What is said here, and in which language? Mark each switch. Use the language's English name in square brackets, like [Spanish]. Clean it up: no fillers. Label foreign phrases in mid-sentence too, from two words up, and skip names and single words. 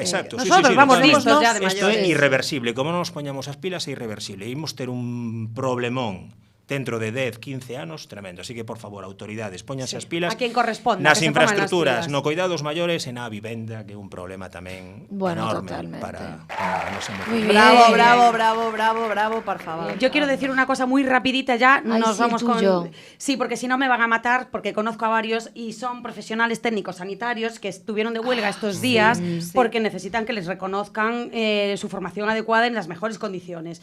[Spanish] Exacto. Nosotros vamos totalmente. listos ya de [Galician] Isto é [Spanish] mayores. [Galician] irreversible. Como non nos poñamos as pilas é irreversible. Imos ter un problemón dentro de 10, 15 anos tremendo. Así que, por favor, autoridades, póñanse as pilas [Spanish] A quien corresponda, [Galician] nas [Spanish] que se pongan las [Galician] infraestructuras, [Spanish] pilas. [Galician] no cuidados maiores e na vivenda, que é un problema tamén [Spanish] Bueno, [Galician] enorme [Spanish] totalmente. [Galician] para nos [Spanish] Muy bien. Bravo, por favor. Yo quiero decir una cosa muy rapidita ya, Ay, nos sí, vamos tú y yo. con... Sí, porque si no me van a matar, porque conozco a varios y son profesionales técnicos sanitarios que estuvieron de huelga estos días porque necesitan que les reconozcan su formación adecuada en las mejores condiciones.